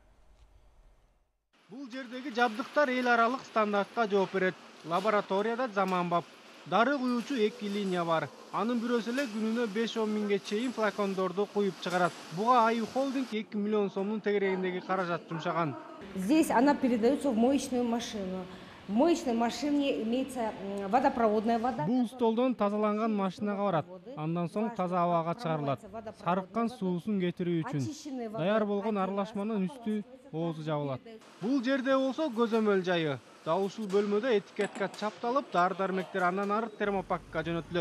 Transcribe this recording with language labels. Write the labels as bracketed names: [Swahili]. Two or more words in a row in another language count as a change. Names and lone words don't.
[Kyrgyz] Бул жердеги жабдыктар эл аралык стандартка жооп берет. Лабораторияда заманбап дары куюучу 2 линия бар. Анын бирөөсү эле күнүнө 5-10 миңге чейин флакондорду куюп чыгарат. Буга Аю Холдинг 2 миллион сомдун тегерегиндеги каражат жумшаган. [Russian] Здесь она передается в моечную машину. В моечной машине имеется водопроводная вода. [Kyrgyz] Бул столдон тазаланган машинага барат. Андан соң таза абага чыгарылат. Сарыккан суусун кетирүү үчүн даяр болгон аралашманын үстү оозу жабылат. Бул жерде болсо көзөмөл жайы. Дал ушул бөлмөдө этикетка чапталып, дары-дармектер андан ары термопакка жөнөтүлөт.